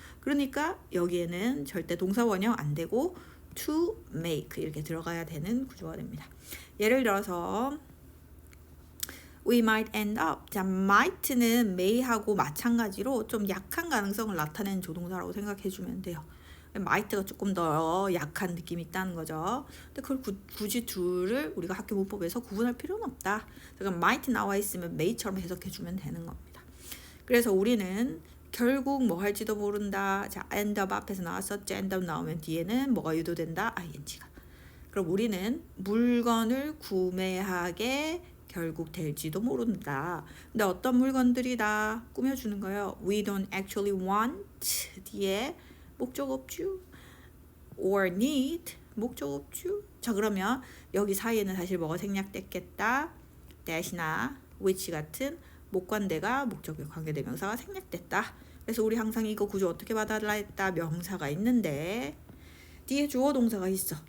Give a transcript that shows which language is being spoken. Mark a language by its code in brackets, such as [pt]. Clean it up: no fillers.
[ko] 그러니까 여기에는 절대 동사 원형 안 되고 to make 이렇게 들어가야 되는 구조가 됩니다. 예를 들어서 [en] we might end up. [ko] 자, might는 may하고 마찬가지로 좀 약한 가능성을 나타내는 조동사라고 생각해 주면 돼요. might가 조금 더 약한 느낌이 있다는 거죠. 근데 그걸 굳이 둘을 우리가 학교 문법에서 구분할 필요는 없다. 그럼 might 나와 있으면 may처럼 해석해 주면 되는 겁니다. 그래서 우리는 결국 뭐 할지도 모른다. 자, end up 앞에서 나왔었죠. end up 나오면 뒤에는 뭐가 유도된다? ing가. 그럼 우리는 물건을 구매하게 결국 될지도 모른다. 근데 어떤 물건들이다 꾸며주는 거예요. [en] We don't actually want [ko] 뒤에 목적 없죠. [en] or need [ko] 목적 없죠. 자, 그러면 여기 사이에는 사실 뭐가 생략됐겠다. that이나 which 같은 목관대가 목적의 관계대명사가 생략됐다. 그래서 우리 항상 이거 구조 어떻게 받아라 했다. 명사가 있는데 뒤에 주어 동사가 있어.